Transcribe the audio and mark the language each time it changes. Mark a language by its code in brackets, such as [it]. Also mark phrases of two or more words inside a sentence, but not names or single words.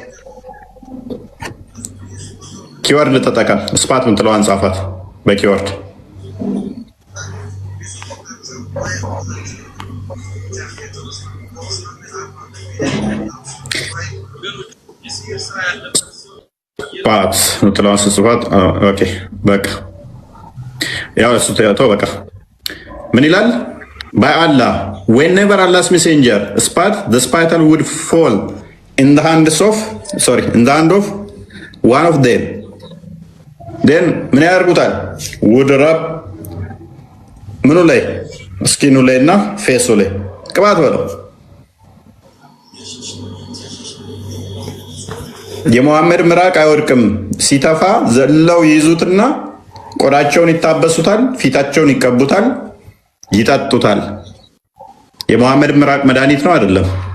[am] ኪወርድ ተጠቀም። ስፓት ምትለዋን ጻፋት በኪወርድ ፓት ምትለዋን ስጽፋት። ኦኬ በቃ ያው እሱ ተያተው በቃ ምን ይላል? [en] by Allah whenever Allah's messenger spat the spital would fall in the hand of one of them then [am] ምን ያደርጉታል? [en] would rub [am] ምኑ ላይ ስኪኑ ላይ እና ፌሱ ላይ ቅባት በለው። የሙሐመድ ምራቅ አይወድቅም። ሲተፋ ዘለው ይይዙትና ቆዳቸውን ይታበሱታል፣ ፊታቸውን ይቀቡታል፣ ይጠጡታል። የሙሐመድ ምራቅ መድኃኒት ነው አይደለም?